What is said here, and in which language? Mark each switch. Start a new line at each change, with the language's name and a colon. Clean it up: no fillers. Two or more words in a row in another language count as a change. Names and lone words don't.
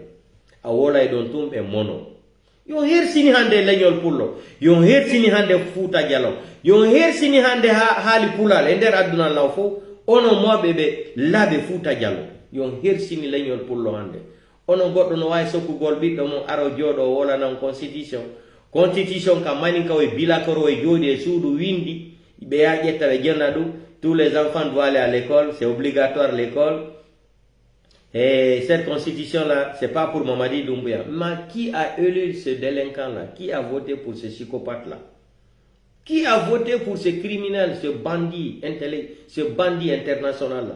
Fula: A wola e don tum e mono. Yon hersini hande leñol pullo. Yon hersini hande Fouta Diallo. Yon hersini hande haali pulal e nder aduna law fo ono mo bebe labe Fouta Diallo. Yon hersini leñol pullo hande. Ono goddo no way sokkugol biddo mo aro jodo wola nan constitution ka maninka o bilakoro e jodi e suudu windi be ya jetta be jennadu
French: tous les enfants doivent aller à l'école, c'est obligatoire l'école. Et cette constitution là, c'est pas pour Mamadi Doumbouya. Mais qui a élu ce délinquant là? Qui a voté pour ce psychopathe là? Qui a voté pour ce criminel, ce bandit international là?